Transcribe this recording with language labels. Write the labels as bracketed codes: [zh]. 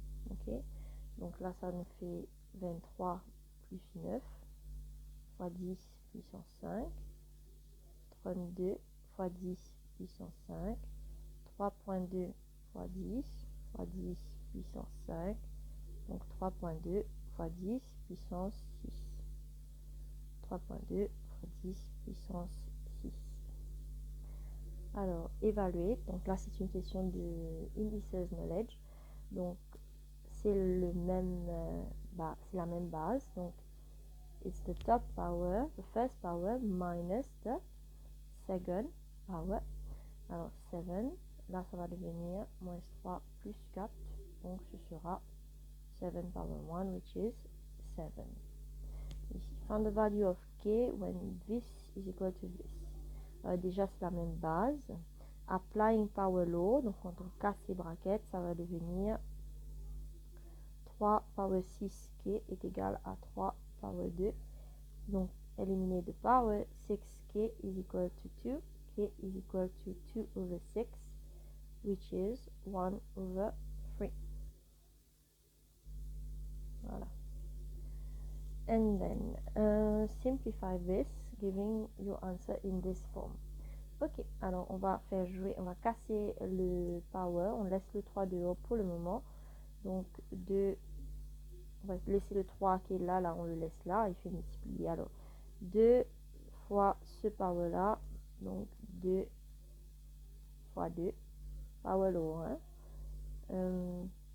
[fr] Ok, donc là, ça nous fait 23 plus 9 fois 10 puissance 5, 32 fois 10 puissance 5, 3,2 fois 10 fois 10 puissance 5, donc 3,2 fois 10 puissance 6. 3,2 fois 10 puissance 6. Alors, évaluer. Donc là, c'est une question de indices knowledge. Donc, c'est le même, c'est la même base. Donc, [en] it's the top power, the first power, minus the second power. [fr] Alors 7, là ça va devenir moins 3 plus 4, donc ce sera 7 power 1, [en] which is 7. Ici, find the value of k when this is equal to this. [fr] Déjà c'est la même base. [en] Applying power law, [fr] donc quand on casse les brackets, ça va devenir 3 power 6k est égal à 3 power 2. Donc éliminer [en] the power, 6k is equal to 2, k is equal to 2 over 6, which is 1 over 3. Voilà. And then simplify this, giving your answer in this form. [fr] Ok, alors on va faire jouer, on va casser le power, on laisse le 3 dehors pour le moment. Donc on va laisser le 3 qui est là, là on le laisse là, il fait multiplier. Alors 2 fois ce power là, donc 2 fois 2, power law 1.